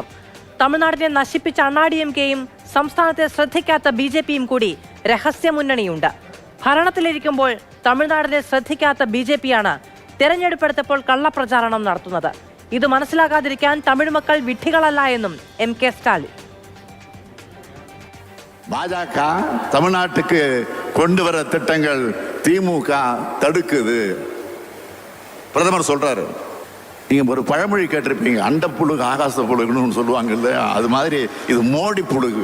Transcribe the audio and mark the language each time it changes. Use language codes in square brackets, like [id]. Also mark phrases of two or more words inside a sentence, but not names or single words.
[ml] തമിഴ്നാടിനെ നശിപ്പിച്ച അണ്ണാഡിഎംകെയും സംസ്ഥാനത്തെ ശ്രദ്ധിക്കാത്ത BJPയും കൂടി രഹസ്യ മുന്നണിയുണ്ട്. ഭരണത്തിലിരിക്കുമ്പോൾ തമിഴ്നാടിനെ ശ്രദ്ധിക്കാത്ത BJPയാണ് തെരഞ്ഞെടുപ്പെടുത്തപ്പോൾ കള്ളപ്രചാരണം നടത്തുന്നത്. ഇത് മനസ്സിലാകാതിരിക്കാൻ തമിഴ് മക്കൾ വിഡ്ഢികളല്ല എന്നും MK സ്റ്റാലിൻ. [ta] பாஜக தமிழ்நாட்டுக்கு கொண்டு வர திட்டங்கள் திமுக தடுக்குது. பிரதமர் சொல்றாரு. நீங்க ஒரு பழமொழி கேட்டிருப்பீங்க, அண்ட புழுகு ஆகாச புழுகுன்னு சொல்லுவாங்கல்ல, அது மாதிரி இது மோடி புழுகு.